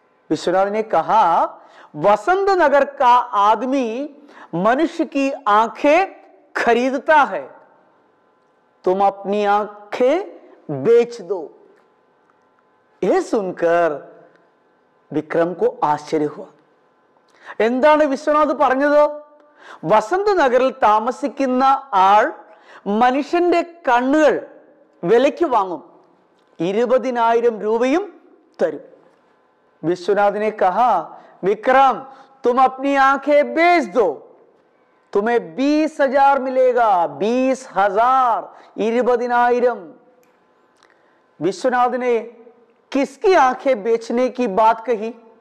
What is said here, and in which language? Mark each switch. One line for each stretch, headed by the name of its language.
Hindi: विश्वनाथ ने कहा, वसंत नगर का आदमी मनुष्य की आंखें खरीदता है, तुम अपनी आंखें बेच दो। यह सुनकर विक्रम को आश्चर्य हुआ।
Malayalam: എന്താണ് വിശ്വനാഥ് പറഞ്ഞത്? വസന്ത് നഗറിൽ താമസിക്കുന്ന ആൾ മനുഷ്യന്റെ കണ്ണുകൾ വിലയ്ക്ക് വാങ്ങും, 20,000 രൂപയും തരും।
Hindi: विश्वनाथ ने कहा, विक्रम तुम अपनी आंखें बेच दो, तुम्हें 20,000 मिलेगा। 20,000, 20,000। विश्वनाथ ने किसकी आंखें बेचने की बात कही?